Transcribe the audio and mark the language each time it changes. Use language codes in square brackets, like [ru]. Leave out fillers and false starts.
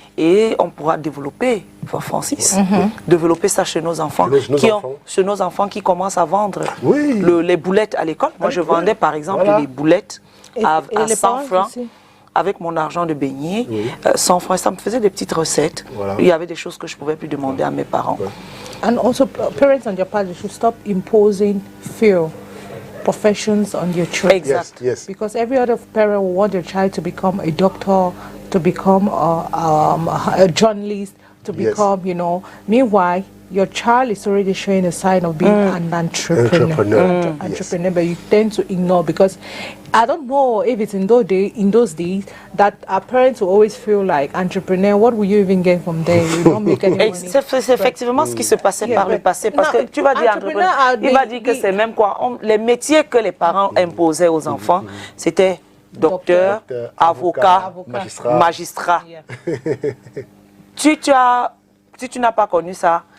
[fr] Et on pourra développer, Francis, développer ça chez nos enfants, chez nos enfants qui commencent à vendre les boulettes à l'école. Moi, je vendais par exemple les boulettes à 100 francs avec mon argent de beignet, 100 francs. Ça me faisait des petites recettes. Il y avait des choses que je ne pouvais plus demander à mes parents. [en] And also, parents on your part, they should stop imposing fear professions on your children. [fr] Exact. [en] Yes. Because every other parent will want their child to become a doctor, to become a journalist, to become, you know. Meanwhile, your child is already showing a sign of being an entrepreneur. But you tend to ignore because I don't know if it's in those days that our parents will always feel like entrepreneur. What will you even get from there? You don't make any money. [fr] C'est effectivement ce qui se passait par le passé. Parce que tu vas dire entrepreneur, il va dire que c'est même quoi. Les métiers que les parents imposaient aux enfants, c'était docteur, avocat, magistrat. Si tu n'as pas connu ça,